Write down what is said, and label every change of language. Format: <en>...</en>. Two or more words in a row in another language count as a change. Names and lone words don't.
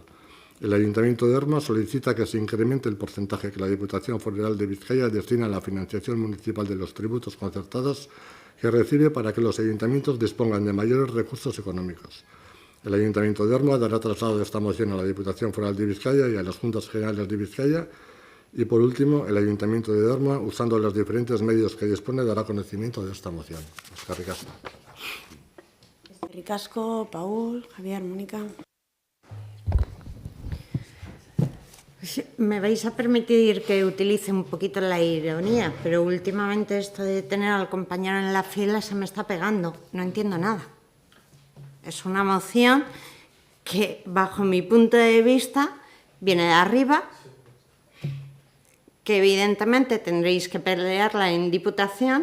<es>El Ayuntamiento de Orma solicita que se incremente el porcentaje que la Diputación Foral de Vizcaya destina a la financiación municipal de los tributos concertados que recibe para que los ayuntamientos dispongan de mayores recursos económicos. El Ayuntamiento de Orma dará traslado de esta moción a la Diputación Foral de Vizcaya y a las Juntas Generales de Vizcaya. Y, por último, el Ayuntamiento de Orma, usando los diferentes medios que dispone, dará conocimiento de esta moción.</es> <eu>Eskerrik asko. Eskerrik asko, Paul, Javier, Mónica.</eu> <es>Me vais a permitir que utilice un poquito la ironía, pero últimamente esto de tener al compañero en la fila se me está pegando. No entiendo nada. Es una moción que, bajo mi punto de vista, viene de arriba, que evidentemente tendréis que pelearla en Diputación.</es>